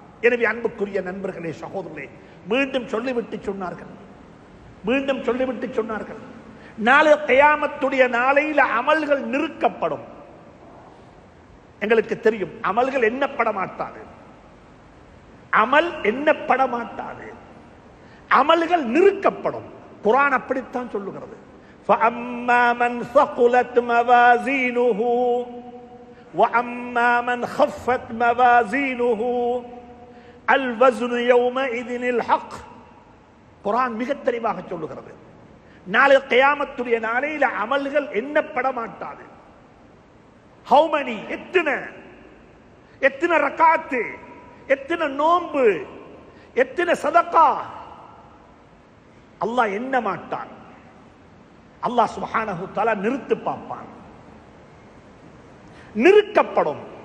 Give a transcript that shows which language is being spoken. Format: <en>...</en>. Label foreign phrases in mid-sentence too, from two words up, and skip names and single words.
<ta>எனவே அன்புக்குரிய நண்பர்களே, சகோதரர்களே, மீண்டும் சொல்லிவிட்டு சொன்னார்கள், மீண்டும் சொல்லிவிட்டு சொன்னார்கள், நாளை கியாமத்துடைய நாளையில் அமல்கள் நிறுக்கப்படும். எங்களுக்கு தெரியும் அமல்கள் எண்ணப்பட மாட்டாது, அமல் எண்ணப்பட மாட்டாது, அமல்கள் நிறுக்கப்படும். குர்ஆன் அப்படித்தான் சொல்லுகிறது.</ta> <ar>فَأَمَّا مَنْ ثَقُلَتْ مَوَازِينُهُ وَأَمَّا مَنْ خَفَّتْ مَوَازِينُهُ الْوَزْنُ يَوْمَئِذٍ الْحَقُّ.</ar> <ta>குர்ஆன் மிக தெளிவாக சொல்லுகிறது, நாளை கியாமத்துடைய நாளையில் அமல்கள் எண்ணப்பட மாட்டாது.</ta> <en>How many,</en> <ta>எத்தனை ரக்காத்து, எத்தனை நோன்பு, எத்தனை சதகா, அல்லாஹ் எண்ண மாட்டான்.</ta> <ar>الله سبحانه تعالى</ar> <ta>நிறுத்து பார்ப்பான், நிறுக்கப்படும்.</ta>